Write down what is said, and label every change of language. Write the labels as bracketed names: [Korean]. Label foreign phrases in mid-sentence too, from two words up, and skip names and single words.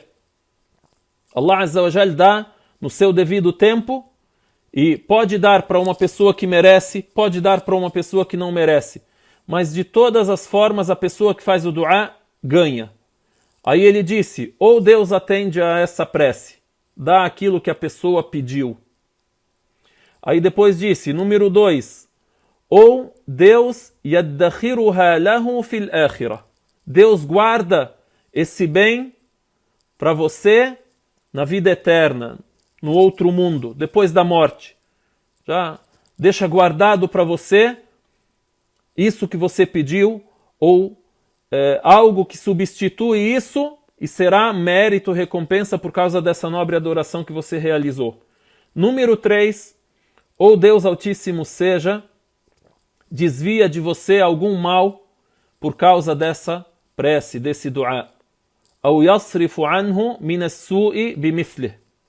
[Portuguese] Allah [Arabic] عز وجل [Portuguese] dá no seu devido tempo, e pode dar para uma pessoa que merece, pode dar para uma pessoa que não merece. Mas de todas as formas, a pessoa que faz o dua ganha. Aí ele disse, ou Deus atende a essa prece, dá aquilo que a pessoa pediu. Aí depois disse, número 2, ou Deus [Arabic] يدخرها له في الآخرة. [Portuguese] Deus guarda esse bem para você na vida eterna, no outro mundo, depois da morte. Já deixa guardado para você isso que você pediu, ou algo que substitui isso e será mérito, recompensa por causa dessa nobre adoração que você realizou. Número 3, ou Deus Altíssimo desvia de você algum mal por causa dessa prece, desse dua. [Arabic] Ou يصرف عنه من السوء بمثله.